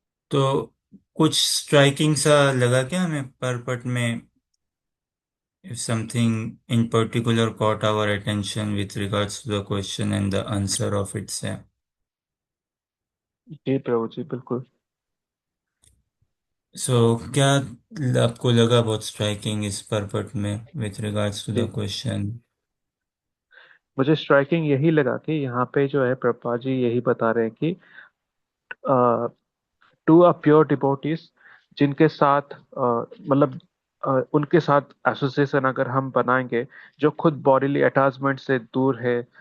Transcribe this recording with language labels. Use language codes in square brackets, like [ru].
[hi] तो कुछ स्ट्राइकिंग सा लगा क्या हमें परपट में? [en] If something in particular caught our attention with regards to the question and the answer of it, say. [hi] जी प्रभु जी बिल्कुल। So, क्या आपको लगा बहुत स्ट्राइकिंग इस परपट में [en] with regards to the [hi] ji [en] question? [hi] मुझे स्ट्राइकिंग यही लगा कि यहाँ पे जो है प्रभुपाद जी यही बता रहे हैं कि टू अ प्योर डिवोटीज जिनके साथ मतलब उनके साथ एसोसिएशन अगर हम बनाएंगे जो खुद बॉडीली अटैचमेंट से दूर है